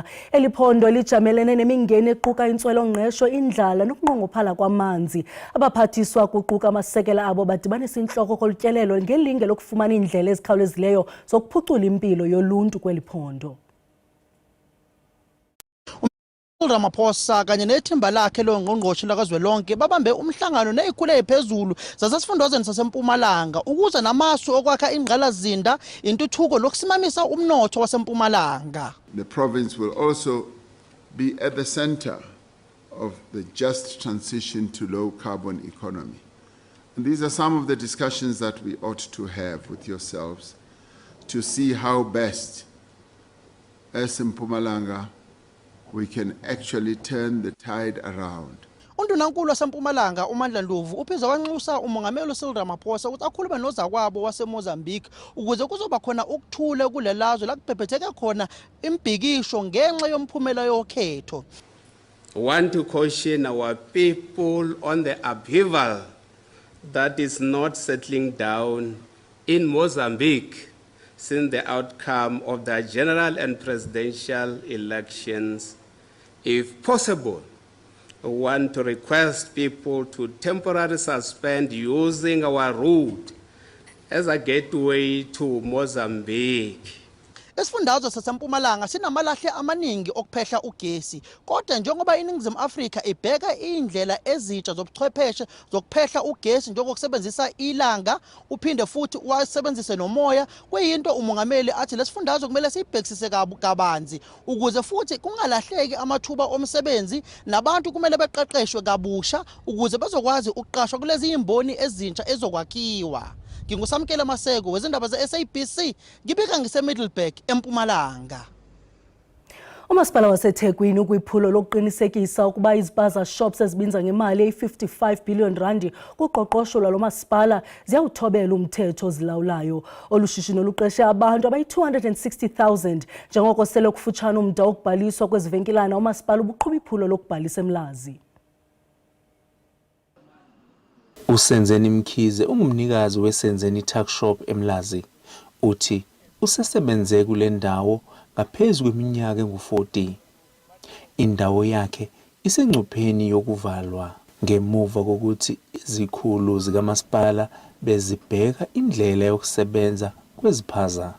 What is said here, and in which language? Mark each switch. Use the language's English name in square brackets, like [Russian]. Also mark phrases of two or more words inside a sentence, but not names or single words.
[Xhosa] Eli phondo lijamelene nemingeni equka intswelo-ngqesho, indlala nokunqongophala kwamanzi. Abaphathiswa kuquka amasekela abo badibanisa intloko kolutyelelo ngelinge lokufumana iindlela ezikhawulezileyo zokuphucula impilo yoluntu kweli phondo. [Zulu] Ramaphosa kanye nethimba lakhe longqongqoshe lakazwelonke babambe umhlangano nezikhulu eziphezulu zasesifundazweni saseMpumalanga ukuze namasu okwakha ingqalazinda intuthuko lokusimamisa umnotho waseMpumalanga. [English] The province will also be at the center of the just transition to low carbon economy. And these are some of the discussions that we ought to have with yourselves to see how best as Mpumalanga we can actually turn the tide around. [Zulu] Undunankulu waseMpumalanga uMandla Ndlovu uphiza wanxusa umongameli uCyril Ramaphosa ukuthi akhulume nozakwabo waseMozambique ukuze kuzoba khona ukuthula kulelazwe la kubhebhetheke khona imbhikisho ngenxa yomphumela yokhetho. [English] I want to caution our people on the upheaval that is not settling down in Mozambique since the outcome of the general and presidential elections. If possible, I want to request people to temporarily suspend using our route as a gateway to Mozambique. [Zulu] Esifundazwe saseMpumalanga sinamalahle amaningi okuphehla ugesi, kodwa njengoba iNingizimu Afrika ibheka indlela ezitsha zobuchwepheshe zokuphehla ugesi njengokusebenzisa ilanga uphinde futhi wasebenzise nomoya, kuyinto umongameli athi lesifundazwe kumele sibhekisise kabanzi ukuze futhi kungalahleki amathuba omsebenzi nabantu kumele beqeqeshwe kabusha ukuze bezokwazi ukuqashwa kulezi imboni ezintsha ezokwakhiwa. Ngingusamkela Maseko wezindaba ze-SABC ngibika ngise-Middleburg eMpumalanga. [Xhosa] Umasipala waseThekwini ukwiphulo lokuqinisekisa ukuba izipaza shops ezibinza ngemali eyi-55 billion rand kuqoqosho lwalo masipala ziyawuthobela umthetho ozilawulayo. Olu shishino luqeshe abantu abayi-260,000 njengoko sele kufutshane umda wokubhaliswa kwezivenkilana umasipala ubuqhuba iphulo lokubhalisa eMlazi. [Zulu] uSenzeni Mkhize ungumnikazi weSenzeni Tuck Shop eMlazi. Uthi usesebenze kule ndawo ngaphezulu kweminyaka engu-40. Indawo yakhe isengcupheni yokuvalwa ngemuva kokuthi izikhulu zikamasipala bezibheka indlela yokusebenza kweziphaza.